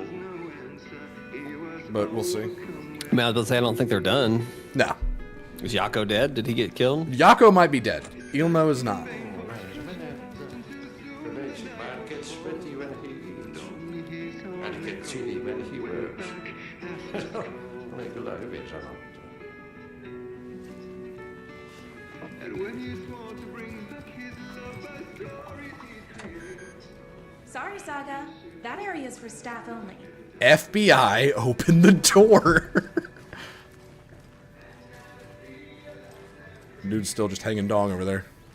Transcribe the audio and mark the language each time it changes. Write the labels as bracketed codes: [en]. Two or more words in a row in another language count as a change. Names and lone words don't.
[en] But we'll see. I mean, I was about to say, I don't think they're done. No. Is Yako dead? Did he get killed? Yako might be dead. Ilmo is not. The lazy man gets sweaty when he eats. And gets chilly when he works. [fi] Oli kyllä hyvin sanottu. [en] Sorry, Saga. That area is for staff only. FBI, open the door. Dude's still just hanging dong over there.